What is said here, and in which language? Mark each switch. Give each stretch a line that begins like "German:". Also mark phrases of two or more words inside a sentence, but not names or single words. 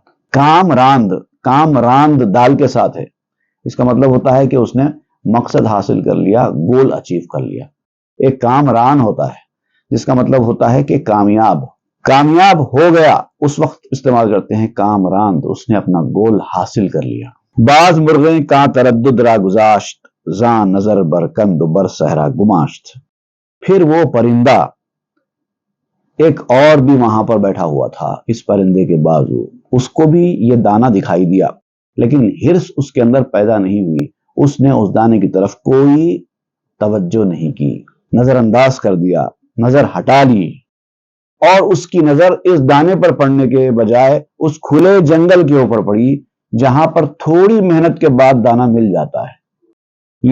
Persian: کام راند، کام راند
Urdu: دال کے ساتھ ہے، اس کا مطلب ہوتا ہے کہ اس نے مقصد حاصل کر لیا،
English: goal achieve
Urdu: کر لیا۔ ایک کام ران ہوتا ہے جس کا مطلب ہوتا ہے کہ کامیاب ہو گیا، اس وقت استعمال کرتے ہیں
Persian: کام راند،
Urdu: اس نے اپنا گول حاصل کر لیا۔
Persian: بعض مرغیں کا تردد را گذاشت، زاں نظر بر کند و بر صحرا گماشت۔
Urdu: پھر وہ پرندہ ایک اور بھی وہاں پر بیٹھا ہوا تھا اس پرندے کے بازو، اس کو بھی یہ دانہ دکھائی دیا، لیکن ہرس اس کے اندر پیدا نہیں ہوئی، اس نے اس دانے کی طرف کوئی توجہ نہیں کی، نظر انداز کر دیا، نظر ہٹا لی، اور اس کی نظر اس دانے پر پڑنے کے بجائے اس کھلے جنگل کے اوپر پڑی جہاں پر تھوڑی محنت کے بعد دانہ مل جاتا ہے۔